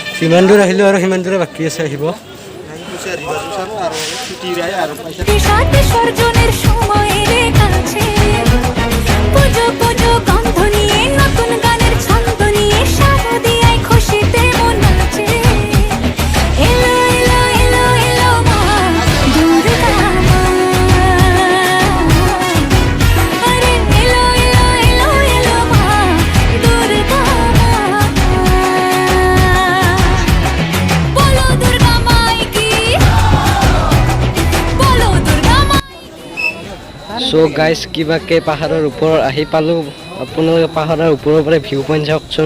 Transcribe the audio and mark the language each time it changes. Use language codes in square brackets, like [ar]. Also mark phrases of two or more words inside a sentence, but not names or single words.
[as] যিমান দূৰ আহিলোঁ আৰু সিমান দূৰে বাকী আছে আহিব। [bn] বিষাদ বিসর্জনের সময় রে কাছে পুজো পুজো গন্ধ নিয়ে নতুন গানের ছন্দ নিয়ে সারা দিয়ে খুশিতে মন নাচে এলো এলো এলো এলো মা দুর্গা মা আরে এলো এলো এলো এলো মা দুর্গা মা বলো দুর্গা মাই কি বলো দুর্গা মা [as] চ' গাইজ কিবাকে পাহাৰৰ ওপৰত আহি পালোঁ। আপোনালোকে পাহাৰৰ ওপৰৰ পৰা [en] view point [as] চাওকচোন।